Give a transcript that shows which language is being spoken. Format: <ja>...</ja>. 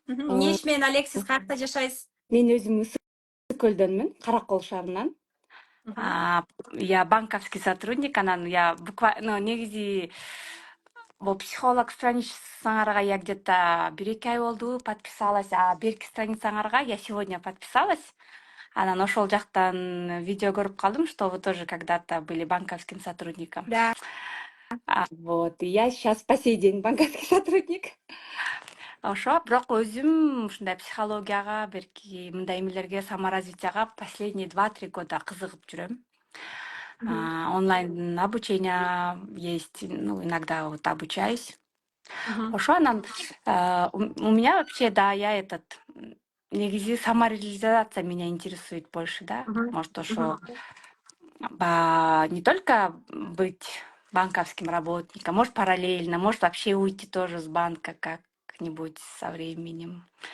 <ky>Эмне иш менен Алексис каякта жашайсыз? Мен өзүм Ысык көлдөнмүн, Каракол шаарынан.</ky> <ru>Я банковский сотрудник,</ru> <ky>анан</ky> <ru>я буквально</ru> <ky>негизи бул</ky> <ru>психолог страницаңарга я где-то</ru> <ky>1-2 ай болду</ky> <ru>подписалась, а</ru> <ky>берки страницаңарга</ky> <ru>я сегодня подписалась.</ru> <ky>Анан ошол жактан видео көрүп калдым,</ky> <ru>что вы тоже когда-то были банковским сотрудником. Да. Вот, и я сейчас по сей день банковский сотрудник.</ru> <ky>Ошо, бирок өзүм ушундай психологияга, берки мындай эмелерге, саморазвитияга</ky> <ru>последние 2-3 года</ru> <ky>кызыгып жүрөм.</ky> <ru>Онлайн обучение есть, иногда вот обучаюсь.</ru> <ky>Ошо анан</ky> <ru>у меня вообще, да, я</ru> <ky>негизи</ky> <ru>самореализация меня интересует больше, да. Может,</ru> <ky>ошо</ky> <ru>не только быть банковским работником, может параллельно, может вообще уйти тоже с банка как-нибудь со временем.</ru>